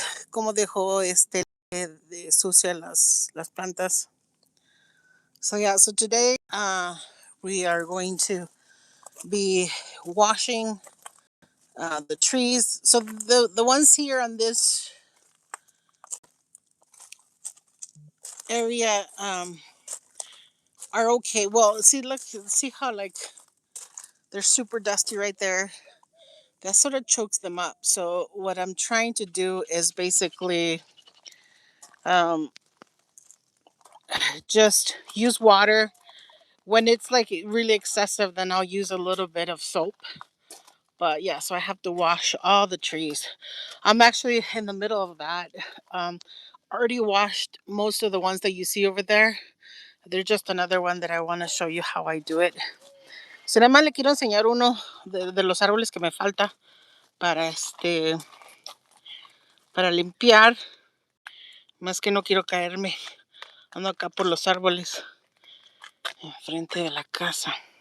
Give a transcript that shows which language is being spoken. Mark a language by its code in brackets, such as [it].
[es] cómo dejó de sucia las plantas. [en] So yeah, so today we are going to be washing the trees. So the ones here on this area are okay. Well, see, look, see how like they're super dusty right there. That sort of chokes them up. So what I'm trying to do is basically um, just use water. When it's like really excessive, then I'll use a little bit of soap. But yeah, so I have to wash all the trees. I'm actually in the middle of that. Um, already washed most of the ones that you see over there. There's just another one that I want to show you how I do it. [es] So nada más le quiero enseñar uno de los árboles que me falta para para limpiar. Más que no quiero caerme. Ando acá por los árboles enfrente de la casa.